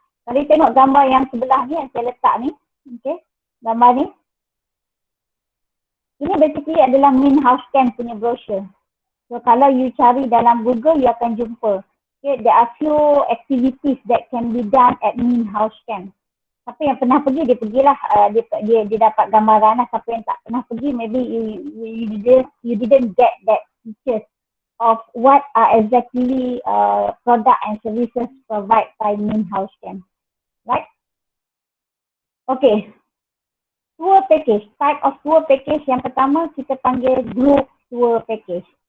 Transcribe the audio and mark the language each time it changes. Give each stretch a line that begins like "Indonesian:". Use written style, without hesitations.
Malay: Kalau kita tengok gambar yang sebelah ni yang saya letak ni, okay, gambar ni. Ini basically adalah Mint House Camp punya brochure. So kalau you cari dalam Google, you akan jumpa.
English: Okay, there are few activities that can be done at Mint House Camp.
Malay: Siapa yang pernah pergi, dia pergilah, dia dapat gambaran lah. Siapa yang tak pernah pergi,
English: maybe you didn't get that picture of what are exactly product and services provided by Mint House Camp. Right? Okay. Tour package. Type of tour package
Malay: yang pertama kita panggil
English: group tour package.